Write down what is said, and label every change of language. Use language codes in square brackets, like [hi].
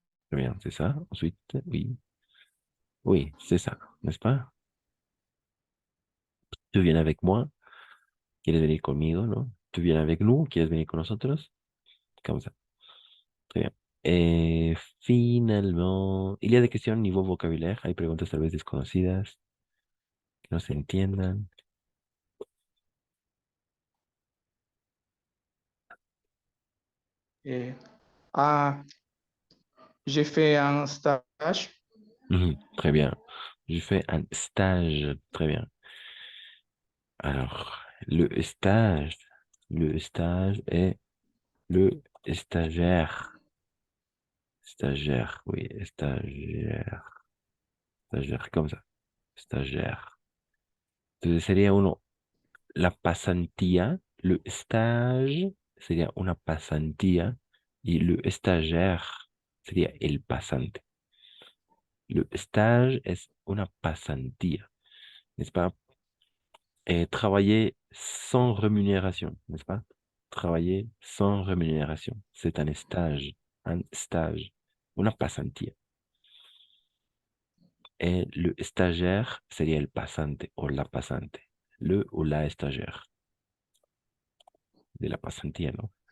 [fr] Très bien, c'est ça. Ensuite, oui. Oui, c'est ça, n'est-ce pas? Tu viens avec moi, [es] quieres venir conmigo, ¿no? [fr] Tu viens avec nous, [es] quieres venir con nosotros? [fr] Comme ça. Très bien. Finalement, il y a des questions niveau vocabulaire. [es] Hay preguntas tal vez desconocidas que no se entiendan. [fr] Et, ah, j'ai fait un stage. Très bien. Je fais un stage. Très bien. Alors, le stage est le stagiaire. Stagiaire, oui, stagiaire. Stagiaire, comme ça. Stagiaire. [es] Entonces sería uno, la pasantía, le stage sería una pasantía y le stagiaire sería el pasante. Le stage es una pasantía, [fr] n'est-ce pas? Et travailler sans rémunération, n'est-ce pas? Travailler sans rémunération, c'est un stage, una pasantía. [es] Et le stagiaire sería el pasante o la pasante, le ou la stagiaire de la pasantía, ¿no?